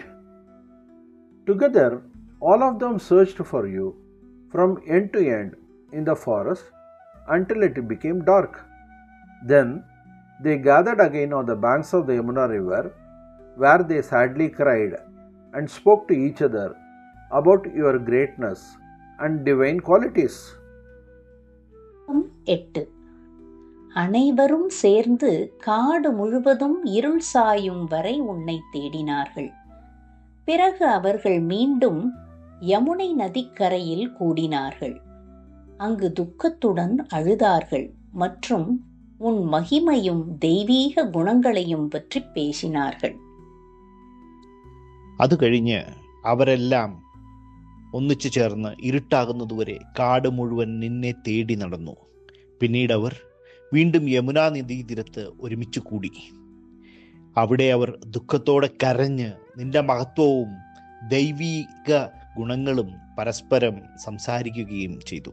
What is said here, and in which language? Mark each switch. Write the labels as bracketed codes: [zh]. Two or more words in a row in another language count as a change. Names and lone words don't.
[en] Together, all of them searched for you from end to end in the forest until it became dark. Then they gathered again on the banks of the Yamuna river, where they sadly cried and spoke to each other about your greatness and divine qualities. 8. [ta] அனைவரும் சேர்ந்து காடு முழுவதும் இருள் சாயும் வரை உன்னை தேடினார்கள். பிறகு அவர்கள் மீண்டும் யமுனை நதிக்கரையில் கூடினார்கள். அங்கு துக்கத்துடன் அழுதார்கள் மற்றும் உன் மகிமையும் தெய்வீக குணங்களையும் பற்றி പേശിനാர்கள். [ml] അത് കഴിഞ്ഞ് അവരെല്ലാം ഒന്നിച്ചു ചേർന്ന് ഇരുട്ടാകുന്നതുവരെ കാട് മുഴുവൻ നിന്നെ തേടി നടന്നു. പിന്നീട് അവർ വീണ്ടും യമുനാ നദീതീരത്ത് ഒരുമിച്ച് കൂടി. അവിടെ അവർ ദുഃഖത്തോടെ കരഞ്ഞ് നിന്റെ മഹത്വവും ദൈവീക ഗുണങ്ങളും പരസ്പരം സംസാരിക്കുകയും ചെയ്തു.